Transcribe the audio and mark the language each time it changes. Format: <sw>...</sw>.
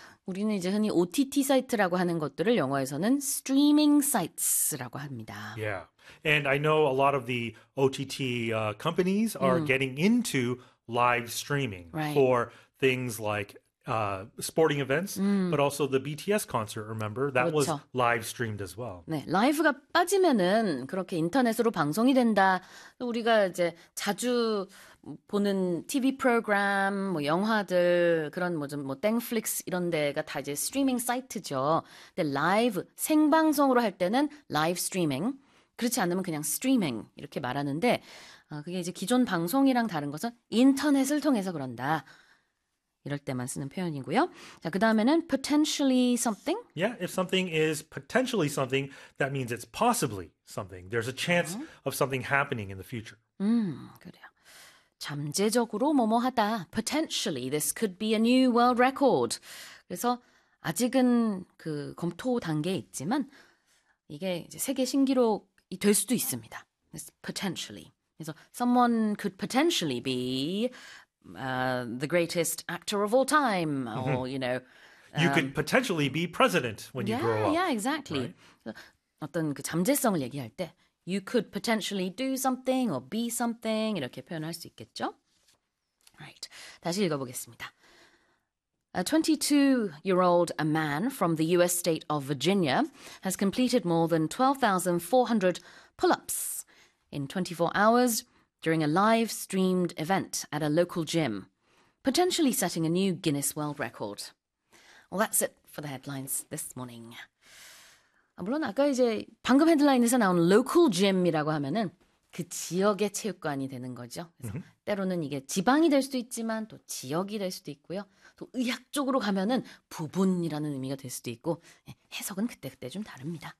<ko>우리는 이제 흔히 OTT 사이트라고 하는 것들을 영어에서는</ko> <en>streaming sites</en> <ko>라고 합니다.</ko> <en>Yeah. And I know a lot of the OTT companies are getting into live streaming for things like sporting events, but also the BTS concert, remember? That was</en> <ko>그렇죠.</ko> <en>live streamed as well.</en> <ko>네, 라이브가 빠지면은 그렇게 인터넷으로 방송이 된다. 우리가 이제 자주 보는 TV 프로그램, 뭐 영화들 그런 뭐좀뭐 땡플릭스 이런 데가 다 이제 스트리밍 사이트죠. 근데 라이브 생방송으로 할 때는 라이브 스트리밍. 그렇지 않으면 그냥 스트리밍 이렇게 말하는데, 그게 이제 기존 방송이랑 다른 것은 인터넷을 통해서 그런다. 이럴 때만 쓰는 표현이고요. 자, 그다음에는</ko> <en>potentially something. Yeah, if something is potentially something, that means it's possibly something. There's a chance of something happening in the future.</en> <ko>그래요. 잠재적으로 뭐뭐하다.</ko> <en>Potentially, this could be a new world record.</en> <ko>그래서 아직은 그 검토 단계에 있지만 이게 이제 세계 신기록이 될 수도 있습니다.</ko> <en>Potentially.</en> <ko>그래서</ko> <en>someone could potentially be the greatest actor of all time, or you know, You could potentially be president when you grow yeah, up, exactly. right?</en> <ko>어떤 그 잠재성을 얘기할 때.</ko> <en>You could potentially do something or be something</en> <ko>이렇게 표현할 수 있겠죠?</ko> <en>Right.</en> <ko>다시 읽어보겠습니다.</ko> <en>A 22-year-old man from the US state of Virginia has completed more than 12,400 pull-ups in 24 hours during a live-streamed event at a local gym, potentially setting a new Guinness World Record. Well, that's it for the headlines this morning.</en> <ko>물론 아까 이제 방금 헤드라인에서 나온 로컬 짐이라고 하면은 그 지역의 체육관이 되는 거죠. 그래서 때로는 이게 지방이 될 수도 있지만 또 지역이 될 수도 있고요. 또 의학적으로 가면은 부분이라는 의미가 될 수도 있고 해석은 그때그때 좀 다릅니다.</ko>